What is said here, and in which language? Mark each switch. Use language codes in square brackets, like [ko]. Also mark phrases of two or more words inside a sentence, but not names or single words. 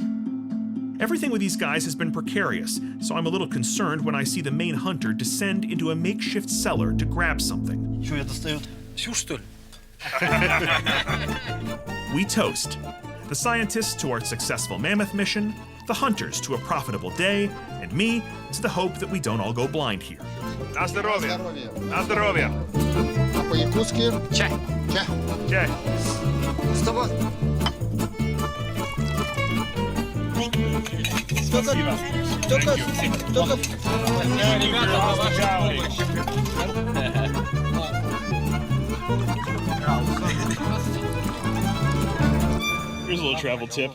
[en] Everything with these guys has been precarious, so I'm a little concerned when I see the main hunter descend into a makeshift cellar to grab something. We toast. The scientists to our successful mammoth mission, the hunters to a profitable day, and me to the hope that we don't all go blind here. [pl] Na zdrowie. Na zdrowie. [ru] A po-якутски? Чай. Чай. [sah] Jay. [en] Here's a little travel tip.